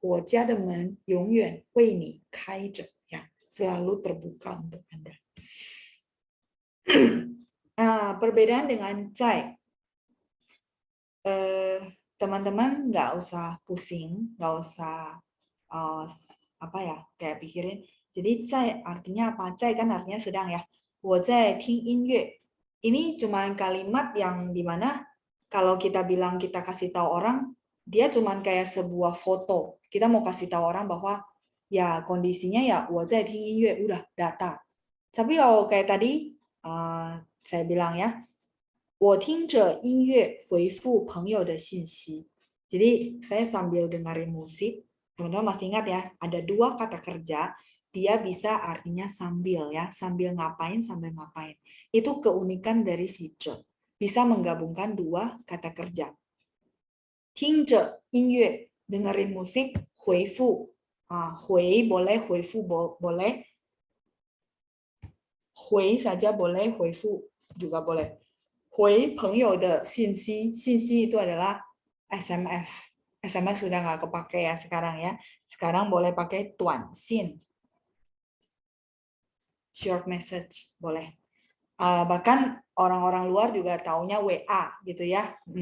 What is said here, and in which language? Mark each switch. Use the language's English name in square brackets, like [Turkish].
[Chinese] 我家的门永远为你开着. [Indonesian] Ya, selalu terbuka untuk Anda. Perbedaan dengan cai. Teman-teman nggak usah pusing, nggak usah apa ya, kayak pikirin. Jadi cai artinya apa? Cai kan artinya sedang ya. [Chinese] 我在听音乐. [Indonesian] Ini cuma kalimat yang dimana kalau kita bilang kita kasih tahu orang, dia cuma kayak sebuah foto. Kita mau kasih tahu orang bahwa ya kondisinya ya [Chinese] 我在听音乐, [Indonesian] udah data. Tapi kalau kayak tadi saya bilang ya, [Chinese] 我听着音乐回复朋友的信息. [Indonesian] Jadi saya sambil dengerin musik. Teman-teman masih ingat ya, ada dua kata kerja, dia bisa artinya sambil ya, sambil ngapain, sambil ngapain. Itu keunikan dari si ce. Bisa menggabungkan dua kata kerja. [Chinese] 听着音乐, [Indonesian] dengerin musik, [Chinese] 回复. [Indonesian] 回 boleh, 回复 boleh. 回 saja boleh, 回复 juga boleh. [Chinese] 回朋友的信息, [Indonesian] 信息 itu adalah SMS. SMS sudah nggak kepake ya sekarang ya. Sekarang boleh pakai [Chinese] 短信. [English] Short message [Indonesian] boleh. bahkan orang-orang luar juga taunya WA gitu ya.